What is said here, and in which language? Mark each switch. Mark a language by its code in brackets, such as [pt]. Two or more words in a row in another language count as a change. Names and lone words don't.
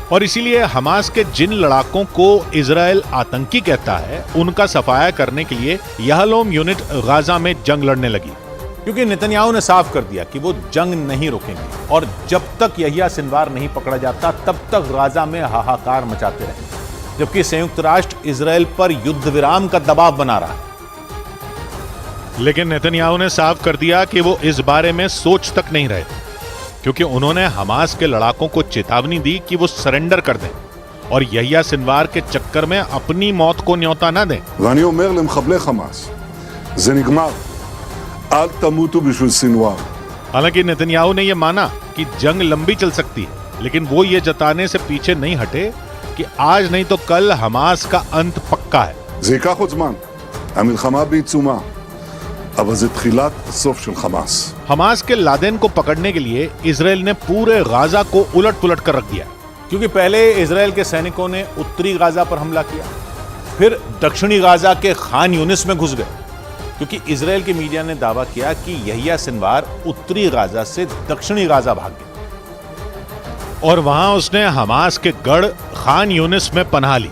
[hi] और इसीलिए हमास के जिन लड़ाकों को इजरायल आतंकी कहता है, उनका सफाया करने के लिए याहलोम यूनिट गाजा में जंग लड़ने लगी, क्योंकि नेतन्याहू ने साफ कर दिया कि वो जंग नहीं रोकेंगे, और जब तक यहिया सिनवार नहीं पकड़ा जाता तब तक गाजा में हाहाकार मचाते रहेंगे, जबकि संयुक्त राष्ट्र इजरायल पर युद्ध विराम का दबाव बना रहा है। लेकिन नेतन्याहू ने साफ कर दिया कि वो इस बारे में सोच तक नहीं रहे, क्योंकि उन्होंने हमास के लड़ाकों को चेतावनी दी कि वो सरेंडर कर दें और यहिया सिनवार के चक्कर में अपनी मौत को न्योता न दें। [he] ואני אומר למחבלי חמאס, זה נגמר. אל תמותו בשביל סנוואר. [hi] हालांकि नेतन्याहू ने यह माना कि जंग लंबी चल सकती है, लेकिन वो ये जताने से पीछे नहीं हटे कि आज नहीं तो कल हमास का अंत पक्का है। [he] זה ייקח עוד זמן. המלחמה בעיצומה. אבל זה תחילת הסוף של חמאס. [hi] हमास के लादेन को पकड़ने के लिए इजरायल ने पूरे गाजा को उलट पुलट कर रख दिया, क्योंकि पहले इजरायल के सैनिकों ने उत्तरी गाजा पर हमला किया, फिर दक्षिणी गाजा के खान यूनिस में घुस गए, क्योंकि इजरायल के मीडिया ने दावा किया कि यहिया सिनवार उत्तरी गाजा से दक्षिणी गाजा भाग गया और वहां उसने हमास के गढ़ खान यूनिस में पनाह ली।